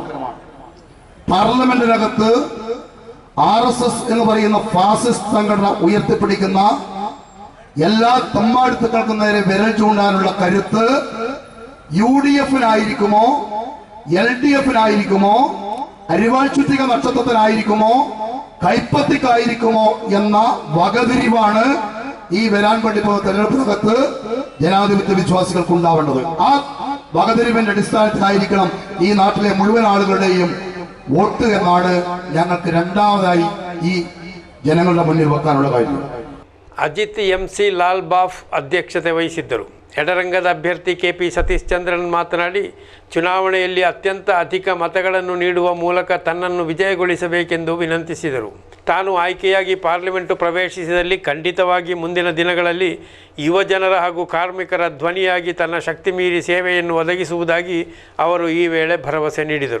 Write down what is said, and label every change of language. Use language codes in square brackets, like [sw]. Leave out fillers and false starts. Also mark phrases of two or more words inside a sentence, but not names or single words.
[ml] പാർലമെന്റിനകത്ത് RSS എന്ന് പറയുന്ന ഫാസിസ്റ്റ് സംഘടന ഉയർത്തിപ്പിടിക്കുന്ന എല്ലാ തമ്മാടിത്തങ്ങൾക്കും നേരെ വിരൽ ചൂണ്ടാനുള്ള കരുത്ത് UDF-നായിരിക്കുമോ LDF-നായിരിക്കുമോ അരിവാൾ ചുറ്റിക നക്ഷത്രത്തിനായിരിക്കുമോ കൈപ്പത്തിക്കായിരിക്കുമോ എന്ന വകതിരിവാണ് ഈ വരാൻ വേണ്ടി പോകുന്ന തെരഞ്ഞെടുപ്പിനകത്ത് ജനാധിപത്യ വിശ്വാസികൾക്ക് ഉണ്ടാവേണ്ടത്. ആ വകതിരിവിന്റെ അടിസ്ഥാനത്തിലായിരിക്കണം ഈ നാട്ടിലെ മുഴുവൻ ആളുകളുടെയും വോട്ട് എന്നാണ് ഞങ്ങൾക്ക് രണ്ടാമതായി ഈ ജനങ്ങളുടെ മുന്നിൽ വെക്കാനുള്ള കാര്യം. [kn] ಅಜಿತ್ MC ಲಾಲ್ ಬಾಫ್ ಅಧ್ಯಕ್ಷತೆ ವಹಿಸಿದ್ದರು. ಎಡರಂಗದ ಅಭ್ಯರ್ಥಿ KP ಸತೀಶ್ ಚಂದ್ರನ್ ಮಾತನಾಡಿ, ಚುನಾವಣೆಯಲ್ಲಿ ಅತ್ಯಂತ ಅಧಿಕ ಮತಗಳನ್ನು ನೀಡುವ ಮೂಲಕ ತನ್ನನ್ನು ವಿಜಯಗೊಳಿಸಬೇಕೆಂದು ವಿನಂತಿಸಿದರು. ತಾನು ಆಯ್ಕೆಯಾಗಿ ಪಾರ್ಲಿಮೆಂಟು ಪ್ರವೇಶಿಸಿದಲ್ಲಿ ಖಂಡಿತವಾಗಿ ಮುಂದಿನ ದಿನಗಳಲ್ಲಿ ಯುವಜನರ ಹಾಗೂ ಕಾರ್ಮಿಕರ ಧ್ವನಿಯಾಗಿ ತನ್ನ ಶಕ್ತಿ ಮೀರಿ ಸೇವೆಯನ್ನು ಒದಗಿಸುವುದಾಗಿ ಅವರು ಈ ವೇಳೆ ಭರವಸೆ ನೀಡಿದರು.